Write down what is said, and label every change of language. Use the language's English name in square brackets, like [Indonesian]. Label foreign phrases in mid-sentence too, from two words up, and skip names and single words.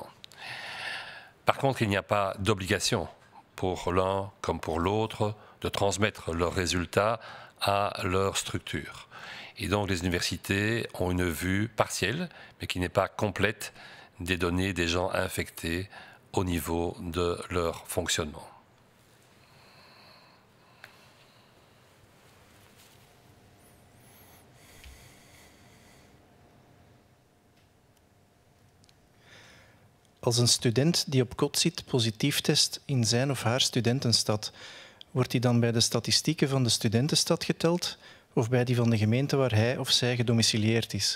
[French] Par contre, il n'y a pas d'obligation pour l'un comme pour l'autre de transmettre leurs résultats à leur structure. Et donc les universités ont une vue partielle, mais qui n'est pas complète, des données des gens infectés au niveau de leur fonctionnement. [Dutch] Als een student die op kot zit positief test in zijn of haar studentenstad, wordt hij dan bij de statistieken van de studentenstad geteld of bij die van de gemeente waar hij of zij gedomicilieerd is?